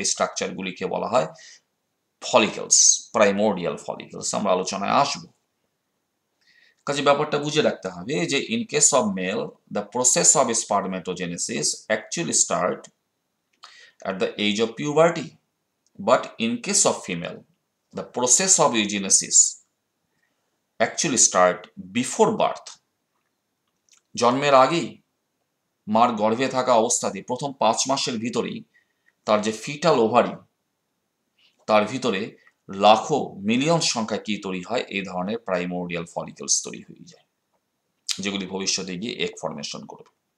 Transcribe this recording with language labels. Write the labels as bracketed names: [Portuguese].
[Bangla] এই স্ট্রাকচারগুলিকে বলা হয় ফলিকলস, প্রাইমোর্ডিয়াল ফলিকলস, আমরা আলোচনায় আসব। কাজে ব্যাপারটা বুঝে রাখতে হবে যে [English] In case of male the process of spermatogenesis actually start at the age of puberty, but in case of female the process of oogenesis actually start before birth. [Bangla] জন্মের আগেই মার গর্ভে থাকা অবস্থাতে প্রথম 5 মাসের ভিতরেই তার যে ফিটাল ওভারি তার ভিতরে লাখো মিলিয়ন সংখ্যা কি তৈরি হয়, এই ধরনের প্রাইমোর্ডিয়াল ফলিকলস তৈরি হয়ে যায় যেগুলি ভবিষ্যতে গিয়ে এগ ফর্মেশন করবে।